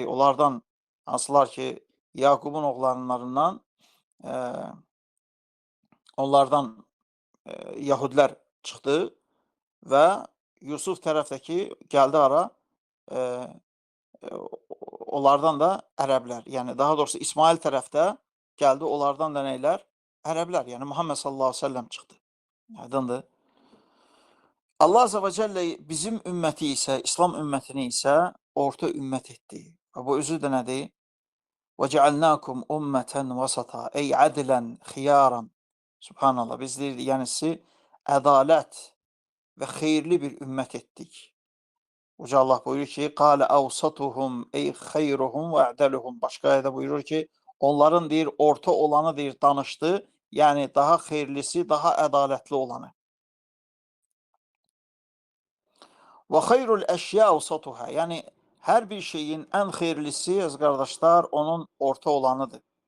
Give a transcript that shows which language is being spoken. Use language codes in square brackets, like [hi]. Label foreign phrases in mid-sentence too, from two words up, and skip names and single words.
[az] Onlardan hansılar ki Yaqubun oğlanlarından onlardan Yahudilər çıxdı və Yusuf tərəfdəki gəldi ara onlardan da ərəblər. Yəni daha doğrusu İsmail tərəfdə gəldi onlardan da neylər? Ərəblər. Yəni Muhammed [ar] صلى الله عليه وسلم [az] çıxdı. Aydındır. Allah [ar] عز وجل [az] bizim ümməti isə, İslam ümmətini isə orta ümmət etdi. Və bu özü də nədir? [ar] وَجَعَلْنَاكُمْ أُمَّةً وَسَطًا. أي عدلا خيارا سبحان الله. [az] Biz deyirik, yəni sizi ədalət və xeyirli bir ümmət etdik. Uca Allah buyurur ki, [ar] قَالَ أَوْسَطُهُمْ أي خيرهم وأعدلهم. [az] Başqa ayədə buyurur ki, onların deyir, orta olanı deyir, danışdı. Yəni daha xeyirlisi, daha ədalətli olanı. [ar] وخير الأشياء أوسطها. [az] Yəni hər bir şeyin ən xeyirlisi, əziz qardaşlar, onun orta olanıdır.